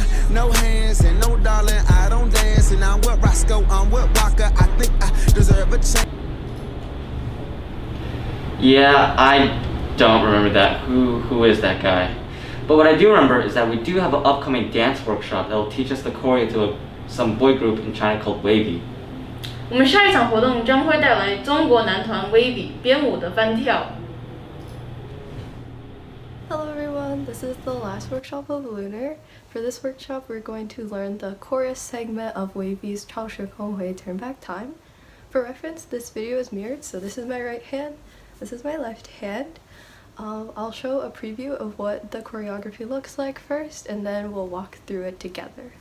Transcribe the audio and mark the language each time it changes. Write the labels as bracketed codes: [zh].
[en] No hands and no darling, I don't dance. And I'm with Roscoe, I'm with Walker. I think I deserve a chance. Yeah, I don't remember that. Who is that guy? But what I do remember is that we do have an upcoming dance workshop that will teach us the choreo to some boy group in China called Wavy. [zh] 我们下一场活动将会带来中国男团 Wavy 编舞的翻跳。 [en] Hello everyone, this is the last workshop of Lunar. For this workshop, we're going to learn the chorus segment of Wavy's 超时空回 turn back time. For reference, this video is mirrored, so this is my right hand, this is my left hand. I'll show a preview of what the choreography looks like first, and then we'll walk through it together.